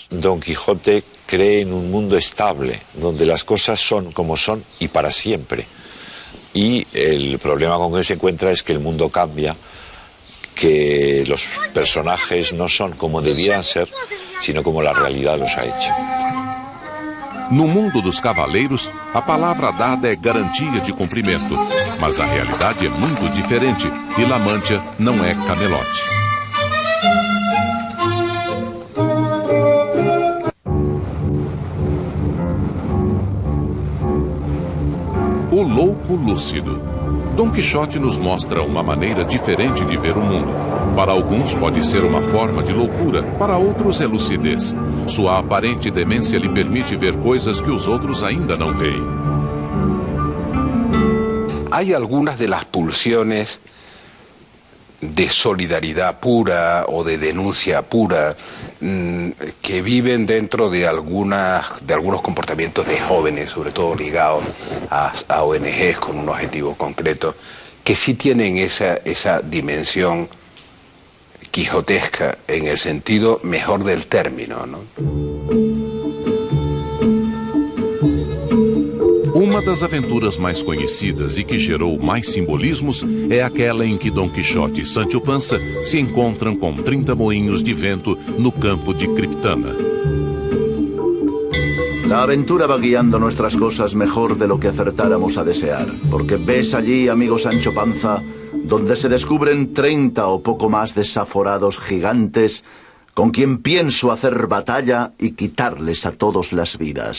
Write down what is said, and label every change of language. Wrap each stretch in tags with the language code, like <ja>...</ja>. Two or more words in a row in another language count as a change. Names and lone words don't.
<es>Don Quijote cree en un mundo estable, donde las cosas son como son y para siempre. Y el problema con que se encuentra es que el mundo cambia, que los personajes no son como debían ser, sino como la realidad los ha hecho.</es> <pt>No mundo dos cavaleiros, a palavra dada é garantia de cumprimento, mas a realidade é muito diferente e La Mancha não é Camelote. O louco lúcido. Dom Quixote nos mostra uma maneira diferente de ver o mundo. Para alguns pode ser uma forma de loucura, para outros é lucidez. Sua aparente demência lhe permite ver coisas que os outros ainda não veem.</pt> <es>Hay algunas de las pulsiones de solidaridad pura o de denuncia pura que viven dentro de algunos comportamientos de jóvenes, sobre todo ligados a ONGs con un objetivo concreto, que sí tienen esa dimensión quijotesca en el sentido mejor del término, ¿no?</es> <pt>Uma das aventuras mais conhecidas e que gerou mais simbolismos é aquela em que Dom Quixote e Sancho Panza se encontram com 30 moinhos de vento no campo de Criptana.</pt> <es>La aventura va guiando nuestras cosas mejor de lo que acertáramos a desear, porque ves allí, amigo Sancho Panza, donde se descubren 30 o poco más desaforados gigantes con quien pienso hacer batalla y quitarles a todos las vidas.</es>